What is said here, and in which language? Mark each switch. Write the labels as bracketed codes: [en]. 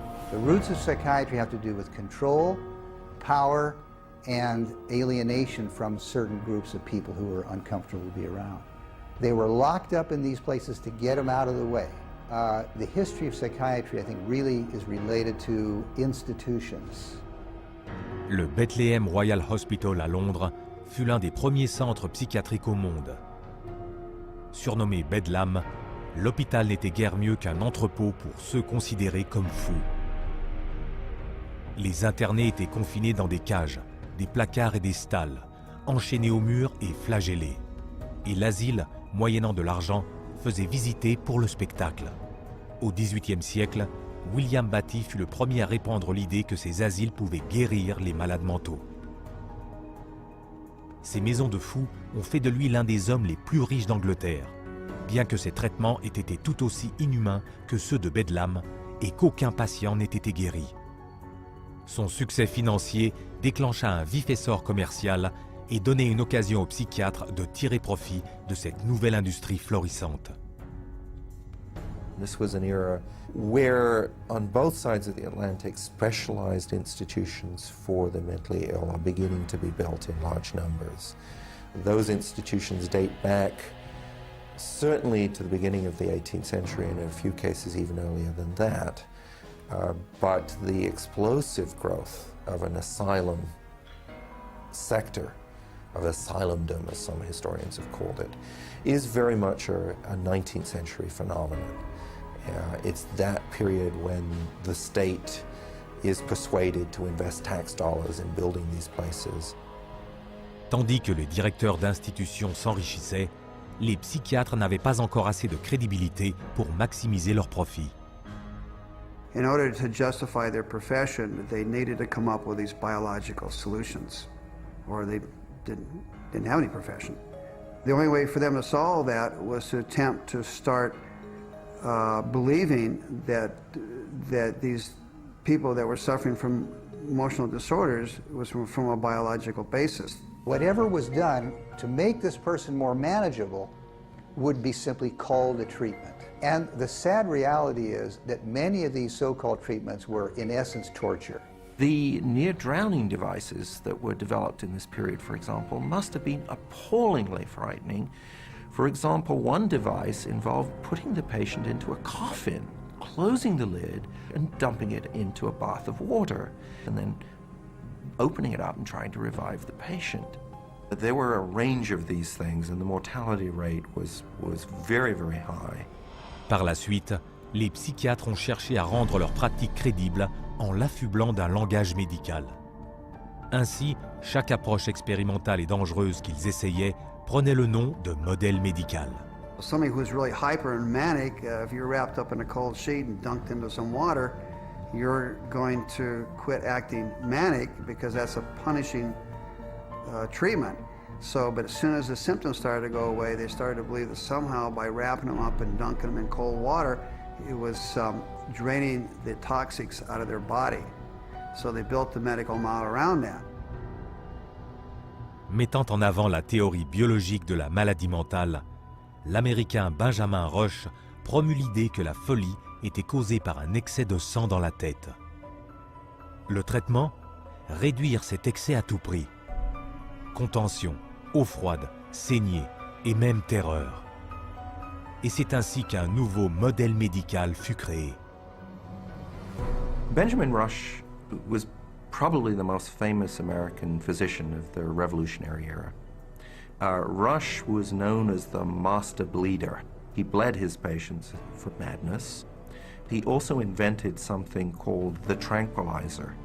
[en] The roots of psychiatry have to do with control, power, and alienation from certain groups of people who were uncomfortable to be around. They were locked up in these places to get them out of the way. The history of psychiatry, I think, really is related to institutions. [fr] Le Bethlehem Royal Hospital à Londres fut l'un des premiers centres psychiatriques au monde. Surnommé Bedlam, l'hôpital n'était guère mieux qu'un entrepôt pour ceux considérés comme fous. Les internés étaient confinés dans des cages, des placards et des stalles, enchaînés aux murs et flagellés. Et l'asile, moyennant de l'argent, faisait visiter pour le spectacle. Au XVIIIe siècle, William Batty fut le premier à répandre l'idée que ces asiles pouvaient guérir les malades mentaux. Ces maisons de fous ont fait de lui l'un des hommes les plus riches d'Angleterre, bien que ses traitements aient été tout aussi inhumains que ceux de Bedlam et qu'aucun patient n'ait été guéri. Son succès financier déclencha un vif essor commercial et donnait une occasion aux psychiatres de tirer profit de cette nouvelle industrie florissante. [en] This was an era where, on both sides of the Atlantic, specialized institutions for the mentally ill are beginning to be built in large numbers. Those institutions date back certainly to the beginning of the 18th century, and in a few cases even earlier than that. But the explosive growth of an asylum sector, of asylumdom, as some historians have called it, is very much a 19th century phenomenon. It's that period when the state is persuaded to invest tax dollars in building these places. [fr] Tandis que les directeurs d'institutions s'enrichissaient, les psychiatres n'avaient pas encore assez de crédibilité pour maximiser leurs profits. [en] In order to justify their profession, they needed to come up with these biological solutions, or they didn't have any profession. The only way for them to solve that was to attempt to start believing that these people that were suffering from emotional disorders was from a biological basis. Whatever was done to make this person more manageable would be simply called a treatment. And the sad reality is that many of these so-called treatments were, in essence, torture. The near-drowning devices that were developed in this period, for example, must have been appallingly frightening. For example, one device involved putting the patient into a coffin, closing the lid, and dumping it into a bath of water, and then opening it up and trying to revive the patient. There were a range of these things, and the mortality rate was very, very high. [fr] Par la suite, les psychiatres ont cherché à rendre leur pratique crédible en l'affublant d'un langage médical. Ainsi, chaque approche expérimentale et dangereuse qu'ils essayaient prenait le nom de modèle médical. [en] Somebody who's really hyper and manic, if you're wrapped up in a cold sheet and dunked into some water, you're going to quit acting manic because that's a punishing treatment. So, but as soon as the symptoms started to go away, they started to believe that somehow by wrapping them up and dunking them in cold water, it was draining the toxics out of their body. So they built the medical model around that. [fr] Mettant en avant la théorie biologique de la maladie mentale, l'Américain Benjamin Rush promut l'idée que la folie était causée par un excès de sang dans la tête. Le traitement ? Réduire cet excès à tout prix. Contention, eau froide, saignée et même terreur. Et c'est ainsi qu'un nouveau modèle médical fut créé. [en] Benjamin Rush was probably the most famous American physician of the Revolutionary era. Rush was known as the master bleeder. He bled his patients for madness. He also invented something called the tranquilizer.